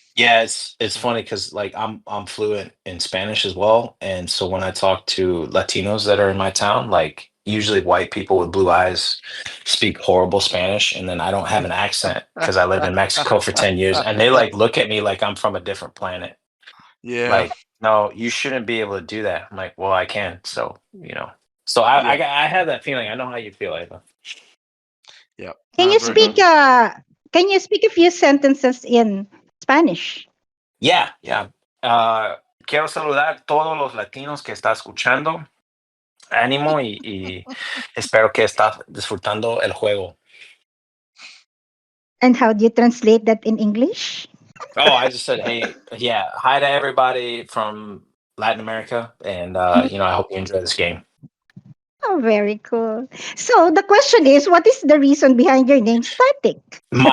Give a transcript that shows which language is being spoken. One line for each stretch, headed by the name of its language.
English: Yeah, it's funny because like I'm fluent in Spanish as well, and so when I talk to Latinos that are in my town, like usually white people with blue eyes speak horrible Spanish, and then I don't have an accent because I lived in Mexico for 10 years, and they like look at me like I'm from a different planet. Yeah. Like, no, you shouldn't be able to do that. I'm like, well, I can, so So I Yeah. I have that feeling. I know how you feel, Ava. Yeah. Can No, you very speak good. can you speak a few sentences in Spanish? Yeah.
Spanish: Quiero saludar a todos los latinos que está escuchando. Ánimo y espero que estás disfrutando el juego.
English: And how do you translate that in English? Oh, I just said, hey, yeah, hi to everybody from Latin America, and I hope you enjoy this game. Oh, very cool. So the question is, what is the reason behind your name, Static?